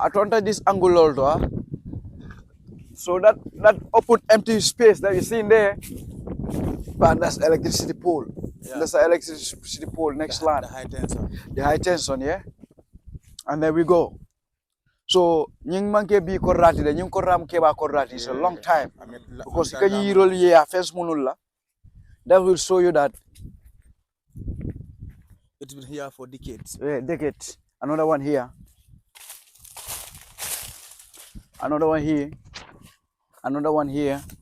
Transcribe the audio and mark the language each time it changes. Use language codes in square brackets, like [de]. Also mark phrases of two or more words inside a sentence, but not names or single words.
[en] I don't this angle also. So that open empty space that you see in there, but that's electricity pole. Yeah. That's the electricity pole next line. The high tension. The high tension, yeah. And there we go. So nying manke bi korati de nying koram ke ba korati. It's a long time because you roll yeah fence munulla. That will show you that it's been here for decades. Yeah, decades. Another one here. Another one here. Another one here.